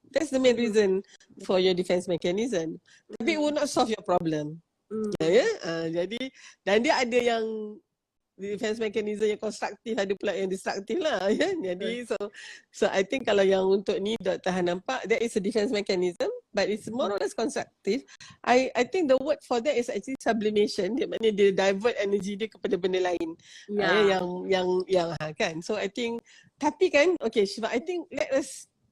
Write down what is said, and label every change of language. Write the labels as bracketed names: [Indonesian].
[English] That's the main reason for your defense mechanism. [Malay] Tapi [English] it will not solve your problem. [Malay] Jadi dan dia ada yang defense mechanism yang konstruktif, ada pula yang destruktif lah. Jadi [English] so I think [Malay] kalau yang untuk ni Dr. Han nampak, [English] that is a defense mechanism, but it's more or less constructive. I think the word for that is actually sublimation. [Malay] Dia maknanya dia [English] divert energy [Malay] dia kepada benda lain. Yang kan. [English] So I think, [Malay] tapi kan, [English] okay Syifa, I think let us